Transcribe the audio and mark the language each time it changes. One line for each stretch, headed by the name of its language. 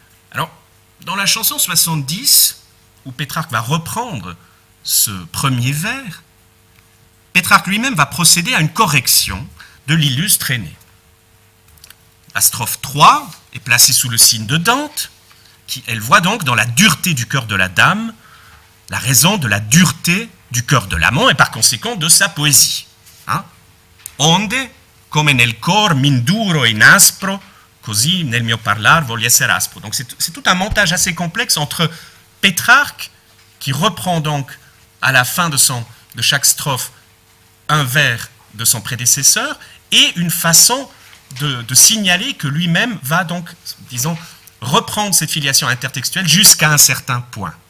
French: Alors, dans la chanson 70, où Pétrarque va reprendre ce premier vers, Pétrarque lui-même va procéder à une correction de l'illustre aîné. La strophe 3 est placée sous le signe de Dante, qui, elle voit donc dans la dureté du cœur de la dame la raison de la dureté du cœur de l'amant et par conséquent de sa poésie.
Italian: Onde, come nel cor m'induro in aspro, così nel mio parlar voglio essere aspro.
French: Donc c'est tout un montage assez complexe entre Pétrarque, qui reprend donc à la fin de chaque strophe un vers de son prédécesseur, et une façon de signaler que lui-même va donc, disons, reprendre cette filiation intertextuelle jusqu'à un certain point.